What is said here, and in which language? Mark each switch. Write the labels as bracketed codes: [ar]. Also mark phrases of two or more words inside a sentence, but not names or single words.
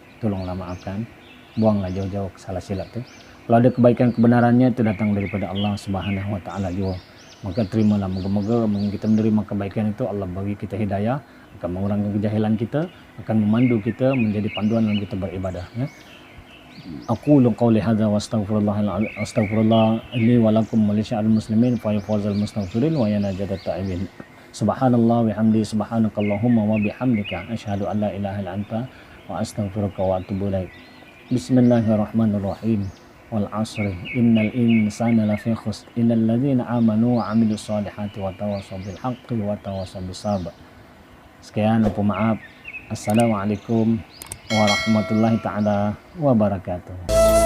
[ms] Tolonglah maafkan. Buanglah jauh-jauh salah silap tu. Kalau ada kebaikan kebenarannya itu datang daripada Allah [ar] سبحانه وتعالى [ms] juga. Maka terimalah, moga-moga kita menerima kebaikan itu, Allah bagi kita hidayah, akan mengurangkan kejahilan kita, akan memandu kita menjadi panduan dalam kita beribadah. [ar] أقول قولي هذا وأستغفر الله لي ولكم ولسائر المسلمين فيا فوز المستغفرين ويا نجاة التائبين. سبحان الله وبحمده سبحانك اللهم وبحمدك أشهد أن لا إله إلا أنت وأستغفرك وأتوب إليك. بسم الله الرحمن الرحيم. والعصر إن الإنسان لفي خسر إلا الذين آمنوا وعملوا الصالحات وتواصوا بالحق وتواصوا بالصبر. [ms] Sekian, maaf. [ar] السلام عليكم ورحمة الله تعالى وبركاته.